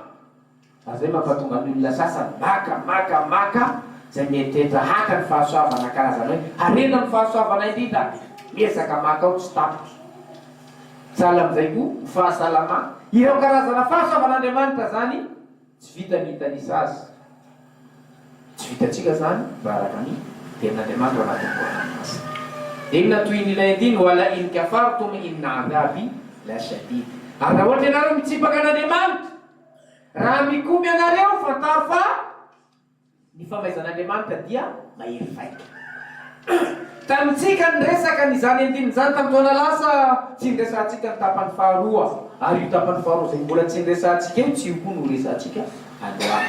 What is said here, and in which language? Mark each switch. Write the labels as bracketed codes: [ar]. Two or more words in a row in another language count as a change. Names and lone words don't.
[mg] Zay mampatonga ny olona sasany maka zay mieritreritra haka ny fahasoavana karazana hoe harena ny fahasoavana indrindra, miezaka maka ao tsy tapitra. Sahala amin'izay koa ny fahasalamana, ireo karazana fahasoavan'Andriamanitra zany tsy vita ny hitanisasy, tsy vitantsika zany mba araka ny ten'Andriamanitra anatin'ny voan'anasy. Inona toy n'ilay andiny [ar] ولئن كفرتم إن عذابي لشديد. [mg] Ary raha ohatra ianareo mitsipaka an'Andriamanitra, raha mikomy anareo fantaro fa ny famaizan'Andriamanitra dia mahery vaika. Tamintsika niresaka n'izany andininy zany tamin'ny taona lasa, tsy niresantsika ny tapany faharoa, ary io tapany faharoa zay mbola tsy niresantsika eo, tsy io koa no resantsika androany.